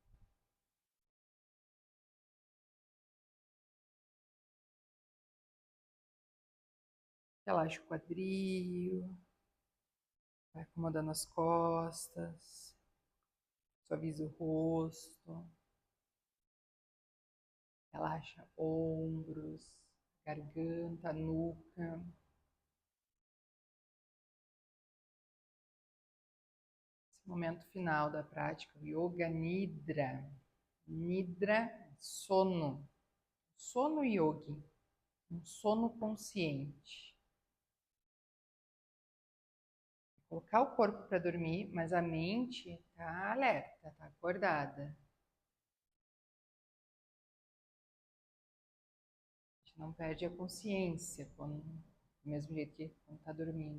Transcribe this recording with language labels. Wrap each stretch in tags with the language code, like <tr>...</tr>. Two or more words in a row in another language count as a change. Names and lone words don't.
<pt>Relaxa o quadril, vai acomodando as costas, suaviza o rosto, relaxa ombros, garganta, nuca. Esse momento final da prática, o Yoga Nidra. Nidra, sono. Sono yogi, um sono consciente. Colocar o corpo para dormir, mas a mente está alerta, está acordada. A gente não perde a consciência do mesmo jeito que quando está dormindo.</pt>